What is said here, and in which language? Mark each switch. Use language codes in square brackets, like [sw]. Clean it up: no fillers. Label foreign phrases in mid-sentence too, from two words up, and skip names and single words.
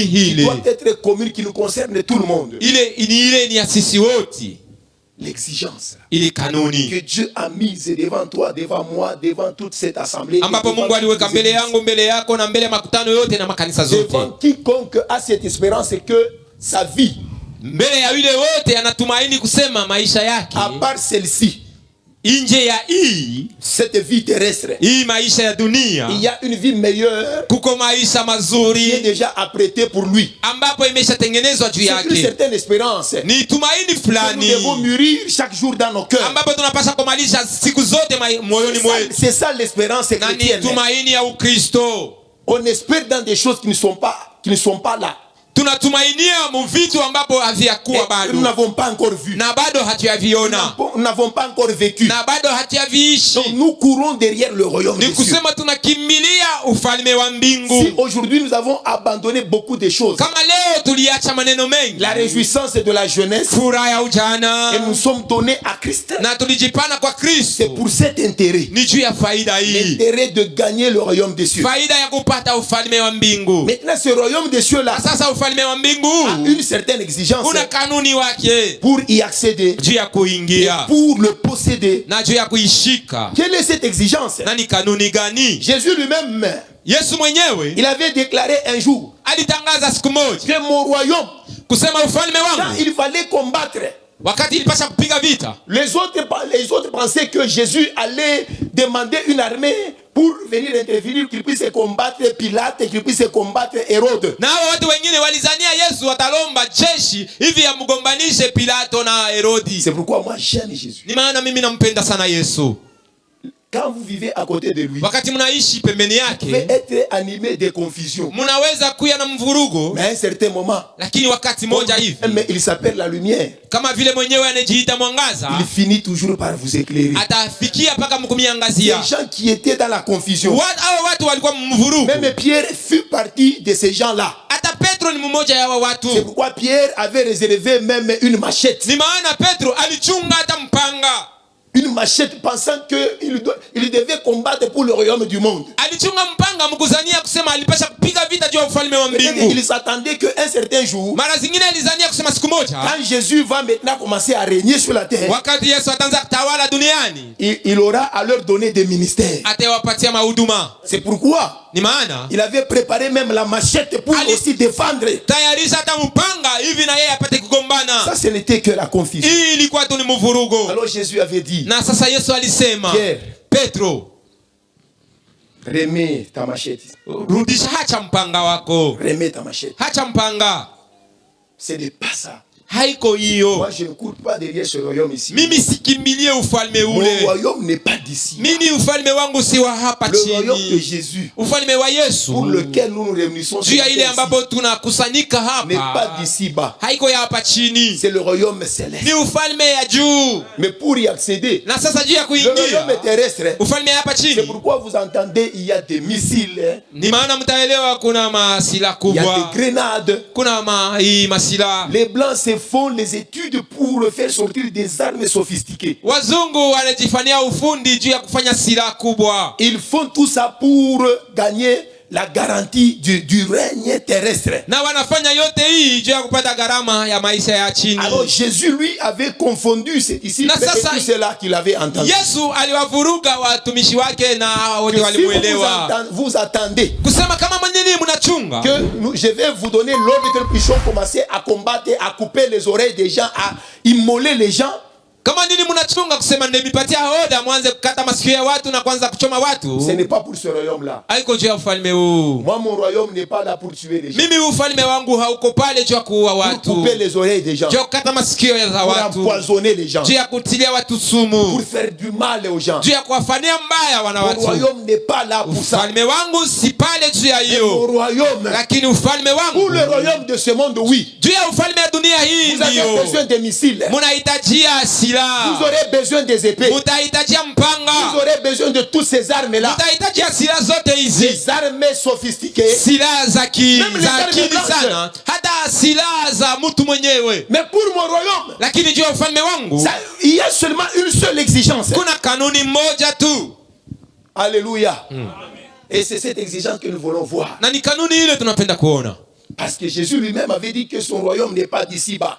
[fr] qui [sw] hili. [fr] doit être commune, qui nous concerne tout le monde. [sw] Ile ni ya sisi wote. [fr] L'exigence [sw] Ile kanuni [fr] que Dieu a mise devant toi, devant moi, devant toute cette assemblée. [sw] ambapo [fr] devant [sw] Mungu aliweka [fr] toutes [sw] mbele [fr] les églises. [sw] yangu, mbele yako na mbele ya makutano yote na makanisa zote. [fr] Devant quiconque a cette espérance que sa vie, [sw] Mbele ya yule wote anatumaini kusema maisha yake [fr] à part celle-ci, [sw] nje ya [fr] cette vie terrestre, [sw] hii maisha ya dunia, [fr] il y a une vie meilleure [sw] kuko maisha [fr] qui est [sw] mazuri [fr] déjà apprêtée pour lui. [sw] ambapo imeshatengenezwa juu [fr] C'est une [sw] yake. [fr] certaine espérance. [sw] Ni tumaini [fr] Que nous [sw] fulani [fr] devons mûrir chaque jour dans nos cœurs. [sw] ambapo tunapaswa kumalisha siku zote moyoni mwetu, [fr] C'est ça l'espérance [sw] na ni [fr] chrétienne. [sw] tumaini ya Ukristo. [fr] On espère dans des choses qui ne sont pas là. [sw] Tunatumainia mu vitu ambapo haviyakuwa [fr] Et [sw] bado [fr] nous n'avons pas encore vu. [sw] na bado hatuyaviona [fr] Nous n'avons pas encore vécu. [sw] na bado [fr] Donc [sw] hatuyaviishi. [fr] nous courons derrière le royaume [sw] Ni [fr] des cieux. [sw] kusema tunakimbilia ufalme wa [fr] Si [sw] mbingu. [fr] aujourd'hui nous avons abandonné beaucoup de choses, [sw] Kama leo tuliacha maneno mengi, [fr] la réjouissance de la jeunesse, [sw] furaha ya [fr] et [sw] ujana, [fr] nous sommes donnés à Christ, [sw] na tulijipana kwa [fr] c'est [sw] Kristo, [fr] pour cet intérêt, [sw] ni juu ya faida hii, [fr] l'intérêt de gagner le royaume des cieux. [sw] faida ya kupata ufalme wa mbingu. [fr] Maintenant, ce royaume des cieux-là [sw] Na sasa ufalme wa mbingu [fr] a une certaine exigence [sw] una kanuni wake [fr] pour y accéder, [sw] juu ya [fr] et [sw] kuingia [fr] pour le posséder. [sw] na juu ya kuishika. [fr] Quelle est cette exigence? [sw] Na ni kanuni gani? [fr] Jésus lui-même, [sw] Yesu mwenyewe [fr] il avait déclaré un jour [sw] alitangaza siku moja [fr] que mon royaume, [sw] kusema ufalme [fr] quand [sw] wangu, [fr] il fallait combattre, [sw] wakati ilipasha kupiga vita, [fr] les autres pensaient que Jésus allait demander une armée pour venir intervenir, qu'il puisse combattre Pilate, qu'il puisse combattre Hérode. [sw] na hao watu wengine walizania Yesu atalomba jeshi hivi amgombanishe Pilato na Herodi. [fr] C'est pourquoi moi j'aime Jésus. [sw] Ni maana mimi nampenda sana Yesu. [fr] Quand vous vivez à côté de lui, [sw] Wakati mnaishi pembeni [fr] vous pouvez [sw] yake, [fr] être animé de confusion. [sw] mnaweza kuya na mvurugo, [fr] Mais à un certain moment, [sw] lakini wakati moja hivi, [fr] mais il s'appelle la lumière. [sw] kama vile mwenyewe anajiita mwangaza, [fr] Il finit toujours par vous éclairer. [sw] atafikia mpaka [fr] Les [sw] mkumiangazia. [fr] gens qui étaient dans la confusion, [sw] Hao watu walikuwa mvurugo. [fr] même Pierre fut partie de ces gens-là. [sw] Hata Petro ni mmoja ya hao watu. [fr] C'est pourquoi Pierre avait réservé même une machette. [sw] Ni maana Petro alichunga hata mpanga. [fr] Une machette pensant qu'il devait combattre pour le royaume du monde. [sw] Alichunga mpanga mkuzania kusema alipasha kupiga vita juu ya ufalme wa mbingu. [fr] Il s'attendait qu'un certain jour, [sw] Mara zingine alizania kusema siku moja [fr] quand Jésus va maintenant commencer à régner sur la terre, [sw] wakati Yesu ataanza kutawala duniani, [fr] il aura à leur donner des ministères. [sw] atawapatia mahuduma. [fr] C'est pourquoi [sw] Ni maana [fr] il avait préparé même la machette pour aussi défendre. [sw] tayarisha hata mpanga hivi na yeye apate kugombana. [fr] Ça, ce n'était que la confusion. [sw] Hii ilikuwa tu ni mvurugo. [fr] Alors Jésus avait dit, [sw] Na sasa Yesu alisema, [fr] Pierre, [sw] Petro, [fr] remets ta machette. [sw] rudisha, hacha mpanga wako, [fr] Remets ta machette. [sw] hacha mpanga. [fr] Ce n'est pas ça. [sw] Haiko hiyo. [fr] Moi, je ne cours pas derrière ce royaume ici. [sw] Mimi sikimbilie ufalme [fr] Mon [sw] ule. [fr] royaume n'est pas d'ici. [sw] Mimi ufalme wangu si wa hapa [fr] Le royaume de [sw] chini. [fr] Jésus, [sw] Ufalme wa Yesu [fr] pour lequel nous nous réunissons, [sw] juu ya ile ambapo tunakusanyika [fr] n'est pas [sw] hapa, [fr] d'ici bas. [sw] haiko ya hapa chini, [fr] C'est le royaume céleste. [sw] ni ufalme ya juu. [fr] Mais pour y accéder, [sw] Na sasa juu ya [fr] le royaume [sw] kuingia [fr] terrestre, [sw] ufalme ya hapa [fr] c'est [sw] chini, [fr] pourquoi vous entendez, il y a des missiles, hein. [sw] ni maana mtaelewa, kuna masila [fr] Il y a [sw] kubwa, [fr] des grenades. [sw] kuna hii masila. [fr] Les blancs se font les études pour faire sortir des armes sophistiquées. [sw] Wazungu wanajifanyia ufundi juu ya kufanya silaha kubwa. [fr] Ils font tout ça pour gagner la garantie du règne terrestre. [sw] Na wanafanya yote hii juu ya kupata gharama ya maisha ya chini. [fr] Alors Jésus, lui, avait confondu ces disciples et tout cela qu'il avait entendu. [sw] Yesu aliwavuruga watumishi wake na wote [fr] Si [sw] walimuelewa. [fr] vous attendez [sw] Kusema kama mwenyewe mnachunga [fr] que je vais vous donner l'ordre que nous puissions commencer à combattre, à couper les oreilles des gens, à immoler les gens. [sw] Kama nini mnachunga kusema ndemipatia oda mwanze kukata masikio ya watu na kuanza kuchoma watu? [fr] Ce n'est pas pour ce royaume-là. [sw] Haiko juu ya ufalme huu. [fr] Moi, mon royaume n'est pas là pour tuer les gens. [sw] Mimi ufalme wangu hauko pale juu ya kuua [fr] Pour [sw] watu. [fr] couper les oreilles des gens. [sw] Juu ya kukata masikio za [fr] Pour [sw] watu. [fr] empoisonner les gens. [sw] Juu ya kutilia watu [fr] Pour [sw] sumu. [fr] faire du mal aux gens. [sw] Juu ya kuwafanyia mbaya wana [fr] Mon [sw] watu. [fr] royaume n'est pas là pour ça. [sw] Ufalme wangu si pale juu ya [fr] Mais mon [sw] hiyo. [fr] royaume, [sw] Lakini ufalme wangu [fr] pour le royaume de ce monde, oui. [sw] juu ya ufalme ya dunia hii [fr] Vous avez [sw] ndio. [fr] besoin des missiles. [sw] Munahitajia [fr] Vous [sw] silaha. [fr] aurez besoin des épées. [sw] Mutahitajia [fr] Vous [sw] mpanga. [fr] aurez besoin de toutes ces armes-là. [sw] Mutahitajia silaha zote hizi. [fr] Des armes sophistiquées. [sw] Silaha za [fr] Même les armes [sw] akili [fr] blanches. [sw] sana. Hata silaha za mtu mwenyewe. [fr] Mais pour mon royaume, [sw] Lakini juu ya ufalme wangu [fr] ça, il y a seulement une seule exigence. [sw] kuna kanuni moja tu. [fr] Alléluia. Et c'est cette exigence que nous voulons voir. [sw] Na ni kanuni ile tunapenda kuona. [fr] Parce que Jésus lui-même avait dit que son royaume n'est pas d'ici-bas.